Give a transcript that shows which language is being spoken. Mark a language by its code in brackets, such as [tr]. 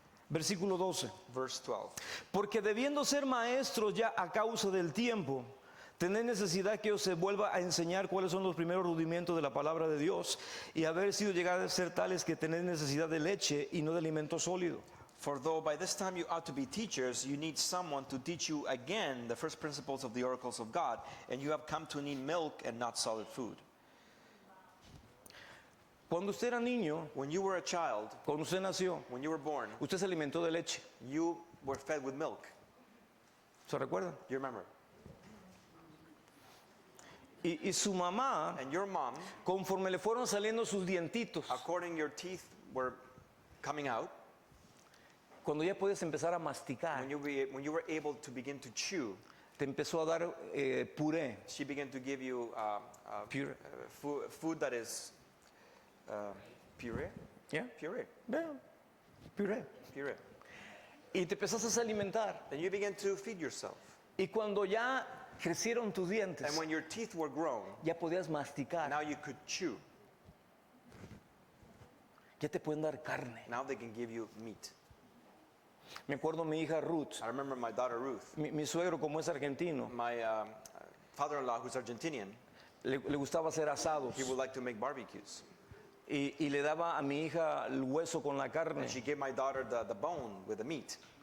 [es] Versículo 12. [en] Verse 12. [es] Porque debiendo ser maestros ya a causa del tiempo, tenéis necesidad que os se vuelva a enseñar cuáles son los primeros rudimentos de la palabra de Dios y haber sido llegar a ser tales que tenéis necesidad de leche y no de alimento sólido. [en] For though by this time you ought to be teachers, you need someone to teach you again the first principles of the oracles of God, and you have come to need milk and not solid food. [es] Cuando usted era niño, [en] When you were a child, [es] cuando usted nació, [en] when you were born, [es] usted se alimentó de leche. [en] you were fed with milk. [es] ¿Se recuerdan? [en] You remember? [es] Y su mamá, [en] And your mom, [es] conforme le fueron saliendo sus dientitos, [en] according your teeth were coming out, [es] cuando ya puedes empezar a masticar, [en] when you were able to begin to chew, [es] te empezó a dar puré. [en] she began to give you Puree. food that is puree, [es] ¿Ya? [en] puree, [es] Vean, puré. [en] puree. [es] Y te empezaste a alimentar. [en] Then you began to feed yourself. [es] Y cuando ya crecieron tus dientes, [en] And when your teeth were grown, [es] ya podías masticar. [en] now you could chew. [es] Ya te pueden dar carne. [en] Now they can give you meat. [es] Me acuerdo mi hija Ruth, [en] I remember my daughter Ruth, [es] mi suegro como es argentino, [en] my father-in-law who's Argentinian, [es] le gustaba hacer asados. [en] he would like to make barbecues. [es] Y le daba a mi hija el hueso con la carne. [en] And she gave my daughter the bone with the meat.